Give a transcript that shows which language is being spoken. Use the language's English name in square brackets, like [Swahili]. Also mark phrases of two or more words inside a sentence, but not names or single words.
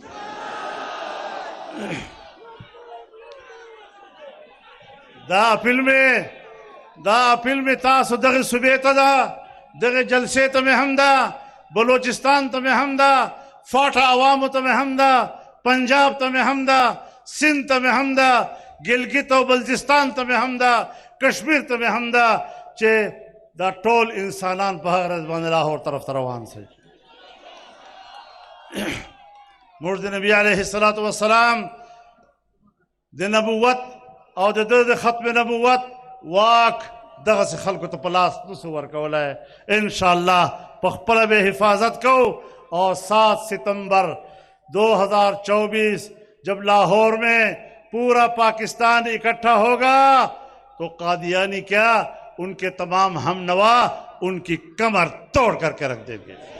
[Pashto] دا اپیل میں تاسو دغه صوبې ته ده، دغه جلسې ته مې هم ده، بلوچستان ته مې هم ده، فاټا عوامو ته مې هم ده، پنجاب ته مې هم ده، سندھ ته مې هم ده، گلگت او بلتستان ته مې هم ده، کشمیر ته مې هم ده چې دا ټول انسانان په هغه ورځ باندې لاهور طرف ته روان شي۔ موږ د نبی [Arabic] علیه الصلاة والسلام [Pashto] د نبوت او د ختم نبوت واک دغه خلکو ته په لاس نسو ورکولی انشاءالله په خپله به حفاظت کو. [Urdu] اور 7 ستمبر 2024 جب لاہور میں پورا پاکستان اکٹھا ہوگا تو قادیانی کیا ان کے تمام ہم نوا ان کی کمر توڑ کر کے رکھ دیں گے.